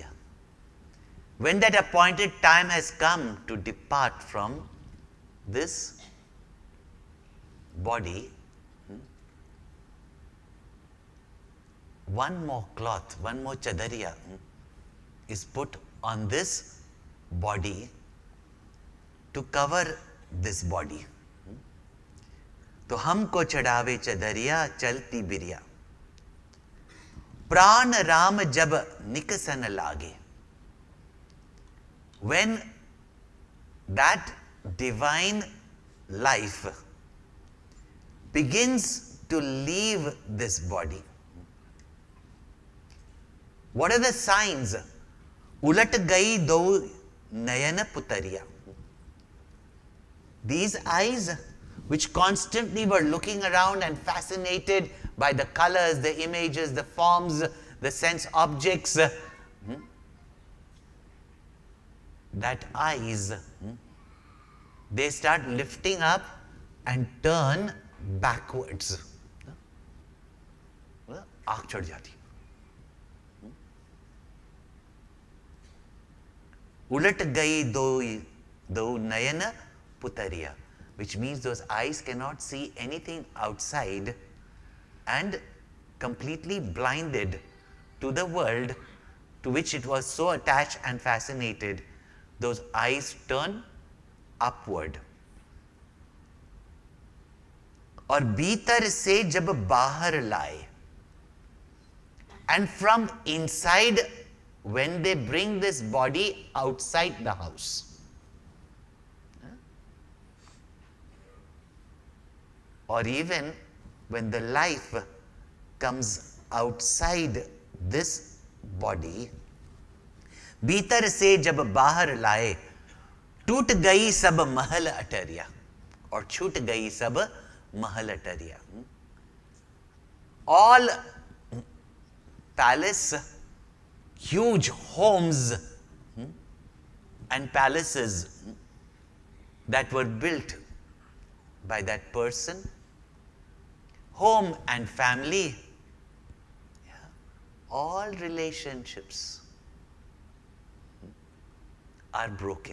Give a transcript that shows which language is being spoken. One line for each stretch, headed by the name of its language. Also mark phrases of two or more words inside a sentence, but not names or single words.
English: When that appointed time has come to depart from this body, one more cloth, one more chadariya is put on this body to cover this body.
Hindi: तो हमको चढ़ावे चदरिया चलती बिरिया, प्राण राम जब निकसन लागे.
English: When that divine life begins to leave this body, what are the signs?
Hindi: उलट गई दो नयन पुतरिया.
English: These eyes, which constantly were looking around and fascinated by the colors, the images, the forms, the sense objects, that eyes, they start lifting up and turn backwards.
Hindi: आँख चढ़ जाती. उलट गई दो नयन पुतरिया,
English: which means those eyes cannot see anything outside, and completely blinded to the world to which it was so attached and fascinated, those eyes turn upward.
Hindi: और भीतर से जब बाहर लाए,
English: and from inside, when they bring this body outside the house, or even when the life comes outside this body,
Hindi: भीतर से जब बाहर लाए, टूट गई सब महल अटरिया, और छूट गई सब महल अटरिया.
English: All palace, huge homes and palaces that were built by that person, home and family, all relationships are broken.